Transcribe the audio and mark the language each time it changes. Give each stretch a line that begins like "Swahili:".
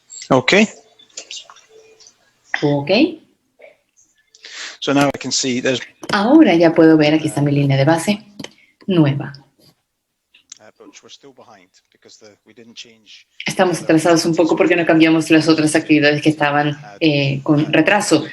English: Okay. Ok. So now I can see there's.
Spanish: Ahora ya puedo ver, aquí está mi línea de base nueva.
English: But we're still behind because we didn't change.
Spanish: Estamos atrasados un poco porque no cambiamos las otras actividades que estaban con retraso.